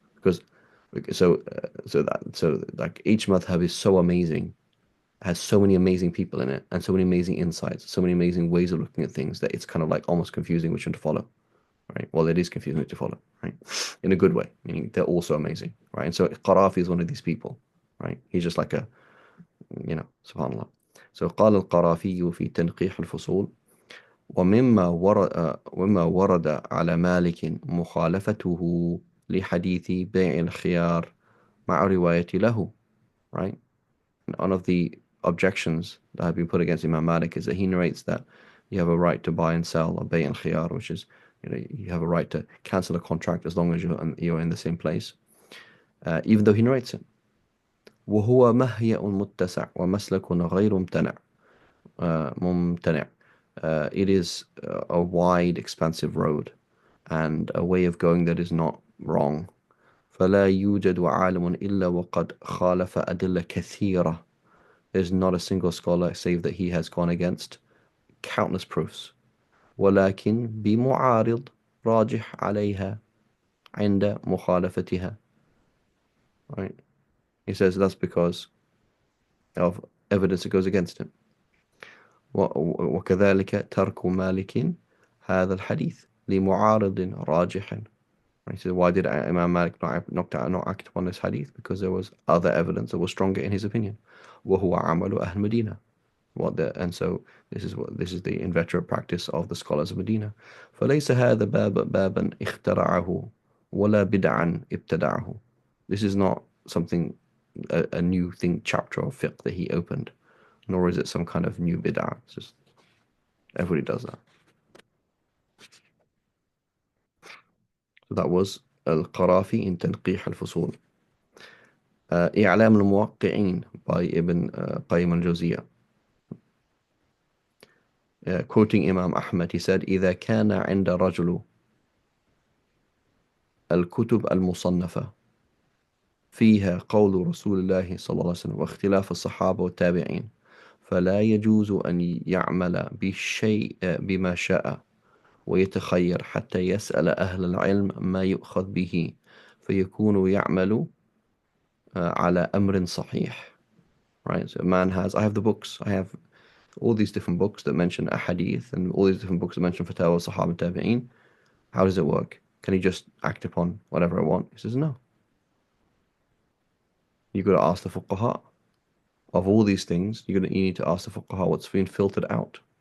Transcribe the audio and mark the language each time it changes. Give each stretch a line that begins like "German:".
English: Because so like each madhab is so amazing, has so many amazing people in it, and so many amazing insights, so many amazing ways of looking at things that it's kind of like almost confusing which one to follow, right? Well, it is confusing which to follow, right? In a good way, meaning they're also amazing, right? And so Qarafi is one of these people, right? He's just like a, subhanallah.
Arabic: So قال القرافي في تنقيح الفصول ومما ورد على مالك مخالفته لحديث بيع الخيار مع رواية له, right?
English: One of the objections that have been put against Imam Malik is that he narrates that you have a right to buy and sell a bay and khiyar, which is, you have a right to cancel a contract as long as you're in the same place, even though he narrates it.
Arabic: وهو مهيأ متسع ومسلك غير ممتنع.
English: It is a wide, expansive road and a way of going that is not wrong.
Arabic: فلا يوجد عالم إلا وقد خالف أدلة كثيرة.
English: There's not a single scholar save that he has gone against countless proofs.
Arabic: ولكن بمعارض راجح عليها عند مخالفتها.
English: Right? He says that's because of evidence that goes against him.
Arabic: وكذلك ترك مالك هذا الحديث لمعارض راجح.
English: He said, why did Imam Malik not act upon this hadith? Because there was other evidence that was stronger in his opinion.
Arabic: وهو عمل أهل مدينة.
English: And so this is the inveterate practice of the scholars of Medina.
Arabic: فليس هذا بابا اخترعه ولا بدعا ابتدعه.
English: This is not something, a new thing, chapter of fiqh that he opened, nor is it some kind of new bid'ah. It's just everybody does that. So that was Al-Qarafi in تنقيح الفصول. إعلام الموقعين by Ibn Qayyim al-Jawziyah. Quoting Imam Ahmad, he said,
Arabic: إذا كان عند رجل الكتب المصنفة فيها قول رسول الله صلى الله عليه وسلم واختلاف الصحابة والتابعين فلا يجوز أن يعمل بالشيء بما شاء ويتخير حتى يسأل أهل العلم ما يؤخذ به فيكون يعمل على أمر صحيح.
English: Right, so a man I have the books, I have all these different books that mention ahadith and all these different books that mention fatwa, sahaba, tabi'een. How does it work? Can he just act upon whatever I want? He says, no. You've got to ask the fuqaha. Of all these things, you need to ask the fuqaha what's been filtered out.